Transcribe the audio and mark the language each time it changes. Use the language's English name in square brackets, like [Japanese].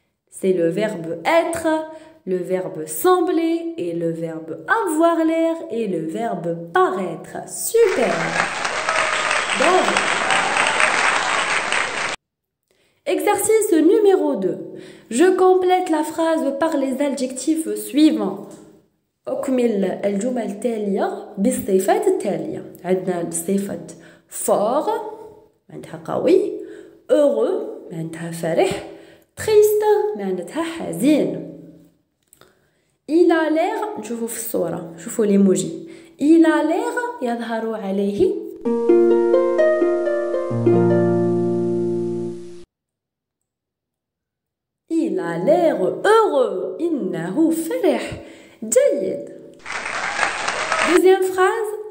[French] C'est le verbe être, le verbe sembler et le verbe avoir l'air et le verbe paraître. Super. Donc, exercice numéro 2. Je complète la phrase par les adjectifs suivants. [Arabic] أكمل الجمل التالية بالصفات التالية. عندنا الصفة fort معناتها قوي، heureux معناتها فرح، triste معناتها حزين. [French] Il a l'air، [Arabic] نشوفوا في الصورة، شوفوا ليموجي. [French] Il a l'air [Arabic] يظهر عليه [French] Il a l'air heureux. [Arabic] إنه فرح. جيد. [French] Deuxième phrase.